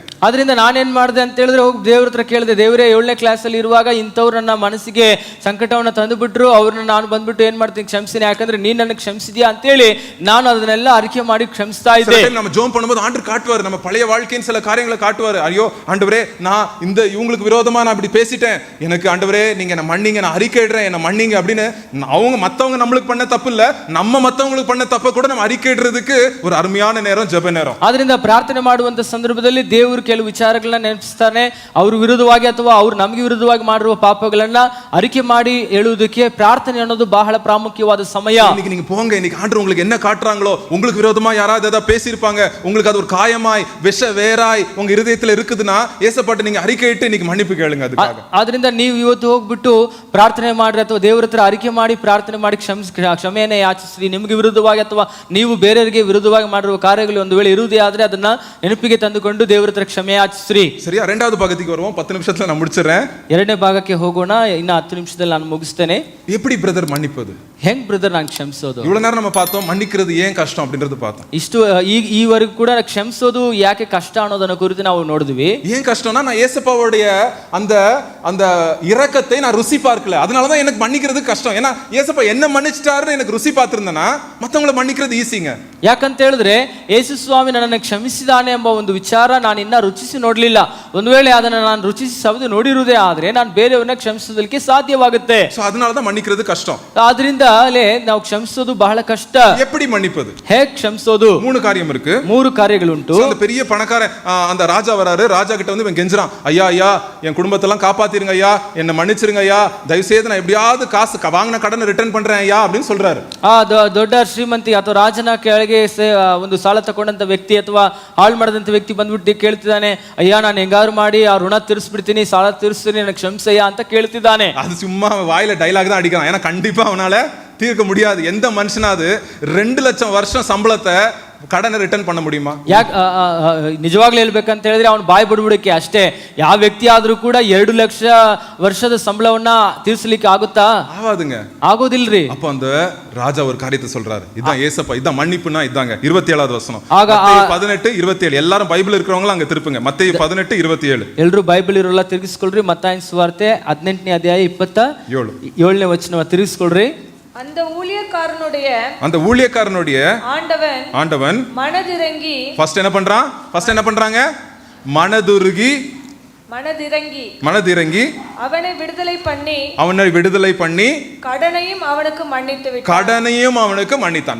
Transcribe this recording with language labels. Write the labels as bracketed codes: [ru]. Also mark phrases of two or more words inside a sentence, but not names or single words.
[kn] ಅದರಿಂದ ನಾನೇನ್ ಮಾಡಿದೆ ಅಂತ ಹೇಳಿದ್ರೆ ಹೋಗಿ ದೇವ್ರ ಹತ್ರ ಕೇಳಿದೆ, ದೇವರೇ 7ನೇ ಕ್ಲಾಸಲ್ಲಿ ಇರುವಾಗ ಇಂಥವ್ರು ನನ್ನ ಮನಸ್ಸಿಗೆ ಸಂಕಟವನ್ನ ತಂದು ಬಿಟ್ರು, ಅವ್ರನ್ನ ನಾನು ಬಂದ್ಬಿಟ್ಟು ಏನ್ ಮಾಡ್ತೀನಿ, ಕ್ಷಮಿಸ್ತೀನಿ, ಯಾಕಂದ್ರೆ ನೀನ್ ನನಗೆ ಕ್ಷಮಿಸಿದ್ಯಾ ಅಂತೇಳಿ ನಾನು ಅದನ್ನೆಲ್ಲ ಅರಿಕೆ ಮಾಡಿ ಕ್ಷಮಿಸ್ತಾ ಇದ್ದೆ. [ta] நம்ம ஜோம் பண்ணும்போது ஆண்டவர் காட்டுவார், நம்ம பழைய வாழ்க்கையின் சில காரியங்களை காட்டுவார். ஐயோ ஆண்டவரே, நான் இந்த இவங்களுக்கு விரோதமா நான் இப்படி பேசிட்டேன், எனக்கு ஆண்டவரே நீங்க என்ன மன்னிங்க, நான் அறிக்கையிடுறேன், என்ன மன்னிங்க அப்படின்னு. அவங்க மத்தவங்க நம்மளுக்கு பண்ண தப்பு இல்ல, நம்ம மத்தவங்களுக்கு பண்ண தப்ப கூட நம்ம அறிக்கையிடுறதுக்கு ஒரு அருமையான நேரம் ஜெப நேரம். [kn] ಅದರಿಂದ ಪ್ರಾರ್ಥನೆ ಮಾಡುವಂತ ಸಂದರ್ಭದಲ್ಲಿ ದೇವರು ಕೆಲವು ವಿಚಾರಗಳನ್ನ ನೆನಪಿಸ್ತಾನೆ. ಅವ್ರ ವಿರುದ್ಧವಾಗಿ ಅಥವಾ ಅವ್ರು ನಮಗೆ ವಿರುದ್ಧವಾಗಿ ಮಾಡಿರುವ ಪಾಪಗಳನ್ನ ಅರಿಕೆ ಮಾಡಿ ಹೇಳುವುದಕ್ಕೆ ಪ್ರಾರ್ಥನೆ ಅನ್ನೋದು ಬಹಳ ಪ್ರಾಮುಖ್ಯವಾದ ಸಮಯ. [ta] இன்னைக்கு நீங்க போங்க, இன்னைக்கு ஆண்டவர் உங்களுக்கு என்ன காட்டுறாங்களோ, உங்களுக்கு விரோதமா யாராவது ஏதாவது பேசியிருப்பாங்க, உங்களுக்கு அது ஒரு காயமாய் விஷ வேராய் உங்க இருதயத்துல இருக்குதுன்னா ஏசப்பாட்ட நீங்க அறிக்கையிட்டு இன்னைக்கு மன்னிப்பு கேளுங்க. அதுக்காக [kn] ಅದರಿಂದ ನೀವು ಇವತ್ತು ಹೋಗ್ಬಿಟ್ಟು ಪ್ರಾರ್ಥನೆ ಮಾಡ್ರಿ ಅಥವಾ ದೇವರ ಹತ್ರ ಅರಿಕೆ ಮಾಡಿ ಪ್ರಾರ್ಥನೆ ಮಾಡಿ ಕ್ಷಮೆಯನ್ನೇ ಯಾಚಿಸ್ರಿ. ನಿಮಗೆ ವಿರುದ್ಧವಾಗಿ ಅಥವಾ ನೀವು ಬೇರೆಯವರಿಗೆ ವಿರುದ್ಧವಾಗಿ ಮಾಡಿರುವ ಕಾರ್ಯಗಳು ಒಂದು ವೇಳೆ ಇರುವುದೇ ಆದ್ರೆ ಅದನ್ನ ನೆನಪಿಗೆ ತಂದುಕೊಂಡು ದೇವರ ಹತ್ರ ಕ್ಷಮೆ ಯಾಚಿಸ್ರಿ. [ta] சரியா? இரண்டாவது பகுதிக்கு வருவோம். 10 நிமிஷத்துல நான் முடிச்சிடுறேன். [kn] ಎರಡನೇ ಭಾಗಕ್ಕೆ ಹೋಗೋಣ. ಇನ್ನು 10 ನಿಮಿಷದಲ್ಲಿ ನಾನು ಮುಗಿಸ್ತೇನೆ. [ta] எப்படி பிரதர் மன்னிப்பது? [kn] ಹೆಂಗ್ ಬ್ರದರ್ ನಾನು ಕ್ಷಮಿಸೋದು? [ta] இவ்வளவு நேரம் நம்ம பார்த்தோம் மன்னிக்கிறது ஏன் கஷ்டம் அப்படின்றது பார்த்தோம். [kn] ಇಷ್ಟು ಈವರೆಗೂ ಕೂಡ ಕ್ಷಮಿಸೋದು ಯಾಕೆ ಕಷ್ಟ ಅನ್ನೋದನ್ನ ಕುರಿತು ನಾವು ನೋಡಿದ್ವಿ. [ta] ஏன் கஷ்டம்னா, நான் ஏசப்பாவுடைய அந்த அந்த இரக்கத்தை நான் ருசி பார்க்கல, அதனாலதான் எனக்கு மன்னிக்கிறது கஷ்டம். ஏன்னா ஏசப்பா என்ன மன்னிச்சிட்டாருன்னு எனக்கு ருசி பார்த்திருந்தேன்னா மத்தவங்களை மன்னிக்கிறது ஈஸிங்க. [kn] ಯಾಕಂತ ಹೇಳಿದ್ರೆ ಯೇಸು ಸ್ವಾಮಿ ನನ್ನನ್ನು ಕ್ಷಮಿಸಿದಾನೆ ಎಂಬ ಒಂದು ವಿಚಾರ ನಾನು ಇನ್ನ ರುಚಿಸಿ ನೋಡ್ಲಿಲ್ಲ. ಒಂದು ವೇಳೆ ಅದನ್ನ ನಾನು ರುಚಿಸಿ ಸವಿದು ನೋಡಿರುವುದೇ ಆದ್ರೆ ನಾನು ಬೇರೆಯವ್ರನ್ನ ಕ್ಷಮಿಸೋದಕ್ಕೆ ಸಾಧ್ಯವಾಗುತ್ತೆ. [ta] சோ அதனாலதான் மன்னிக்கிறது கஷ்டம். [kn] ಆದ್ರಿಂದ ನಾವು ಕ್ಷಮಿಸೋದು ಬಹಳ ಕಷ್ಟ. [ta] எப்படி மன்னிப்பது? [kn] ಹೇಗೆ ಕ್ಷಮಿಸೋದು? [ta] 3 காரியம் இருக்கு. [kn] 3 ಕಾರ್ಯಗಳುಂಟು. [ta] அந்த பெரிய பணக்காரன் அந்த ராஜா வராரு, ராஜா கிட்ட வந்து இவன் கெஞ்சுறான், ஐயா ஐயா என் குடும்பத்தெல்லாம் காப்பாத்திருங்க ஐயா, என்ன மன்னிச்சிருங்க ஐயா, தயவு செய்து நான் எப்படியாவது காசு வாங்கின கடனை ரிட்டர்ன் பண்றேன் ஐயா அப்படின்னு சொல்றாரு. [kn] ದೊಡ್ಡ ಶ್ರೀಮಂತಿ ಅಥವಾ ರಾಜನ ಕೆಳಗೆ ಒಂದು ಸಾಲ ತಗೊಂಡಂತ ವ್ಯಕ್ತಿ ಅಥವಾ ಹಾಳು ಮಾಡಿದಂತ ವ್ಯಕ್ತಿ ಬಂದ್ಬಿಟ್ಟು ಕೇಳ್ತಿದ್ದಾನೆ, ಅಯ್ಯ ನಾನು ಹೆಂಗಾರು ಮಾಡಿ ಆ ಋಣ ತೀರಿಸ್ಬಿಡ್ತೀನಿ, ಸಾಲ ತೀರಿಸ್ತೀನಿ, ನನಗೆ ಕ್ಷಮಿಸಯ್ಯ ಅಂತ ಕೇಳ್ತಿದ್ದಾನೆ. [ta] அது சும்மா வாயில டைலாக் தான் அடிக்கிறான். ஏன்னா கண்டிப்பா அவனால தீர்க்க முடியாது. எந்த மனுஷனாவது 2 லட்சம் வருஷம் சம்பளத்தை கடனை ரிட்டர்ನ್ பண்ண முடியுமா? [kn] ಯಾಕೆ ನಿಜವಾಗ್ಲೂ ಹೇಳ್ಬೇಕಂತ ಹೇಳಿದ್ರೆ ಅವನು ಬಾಯಿ ಬಿಡ್ಬಿಡಕ್ಕೆ ಅಷ್ಟೇ. ಯಾವ ವ್ಯಕ್ತಿ ಆದ್ರೂ ಕೂಡ 2 ಲಕ್ಷ ವರ್ಷದ ಸಂಬಳವನ್ನ ತೀರಿಸಲಿಕ್ಕೆ ಆಗುತ್ತಾ? [ta] ஆகாதுங்க, [kn] ಆಗೋದಿಲ್ರಿ. [ta] அப்ப அந்த ராஜா ஒரு காரியத்தை சொல்றாரு, இதான் ஏசப்பா, இதான் மன்னிப்புனா இதாங்க. 27வது வசனம், [kn] ಆಗ [ta] 18:27. எல்லாரும் பைபிள் இருக்கிறவங்க அங்க திருப்புங்க. மத்தேயு 18:27. [kn] ಎಲ್ಲರೂ ಬೈಬಲ್ ಇರೋಲ್ಲ ತಿರುಗಿಸ್ಕೊಳ್ರಿ. ಮತ್ತಾಯನ ಸುವಾರ್ತೆ 18ನೇ ಅಧ್ಯಾಯ 27ನೇ ವಚನ ತಿರುಗಿಸ್ಕೊಳ್ರಿ. [ta] அந்த ஊழியக்காரனுடைய ஆண்டவன் மனதிறங்கி ஃபர்ஸ்ட் என்ன பண்றாங்க? மனதிறங்கி அவனை விடுதலை பண்ணி கடனையும் அவனுக்கு மன்னித்தான்.